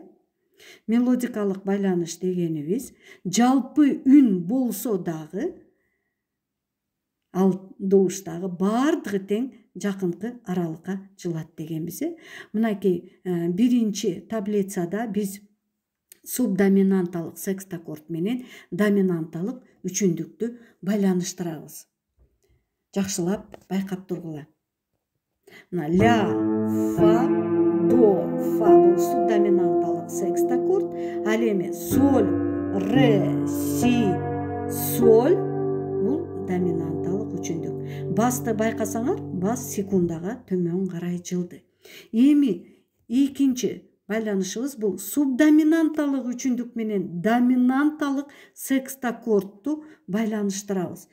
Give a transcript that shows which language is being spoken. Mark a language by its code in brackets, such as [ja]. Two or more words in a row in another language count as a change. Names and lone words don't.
[ky] Мелодикалык байланыш дегенибиз жалпы үн болсо дагы, ал добуштагы бардыгы тең жакынкы аралыкка жылат дегенбиз. Мынакей биринчи таблицада биз субдоминанталык секстаккорд менен доминанталык үчүндүктү байланыштырабыз. Жакшылап байкап тургула. Мына ля, фа, до, фа бул субдоминанталык секстаккорд. Ал эми соль, ре, си, соль бул доминанталык үчүндүк. Басты байкасаңар, бас секундага төмөн карай жылды. Эми экинчи байланышыбыз бул субдоминанталык үчүндүк менен доминанталык секстаккордту байланыштырабыз.